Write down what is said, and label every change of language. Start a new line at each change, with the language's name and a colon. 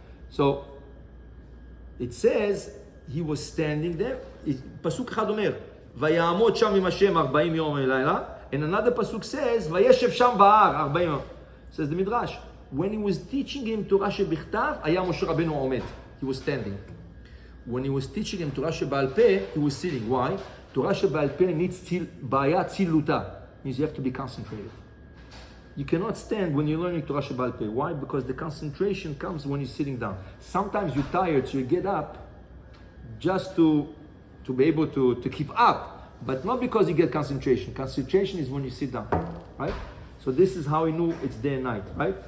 English: So, it says, he was standing there.
Hebrew: Pasuk אחד אומר, ויעמוד שם עם השם 40 יום ולילה.
English: And another pasuk says,
Hebrew: וישב שם בהר 40 יום.
English: Says the Midrash, when he was teaching him Torah shebichtav,
Hebrew: היה משה רבנו עומד.
English: He was standing. When he was teaching him Torah שבעל פה, he was sitting. Why? Torah שבעל פה needs בעיה צילותה. Means you have to be concentrated. You cannot stand when you're learning Torah שבעל פה. Why? Because the concentration comes when you're sitting down. Sometimes you're tired, so you get up just to be able to keep up, but not because you get concentration. Concentration is when you sit down, right? So this is how he knew it's day and night, right?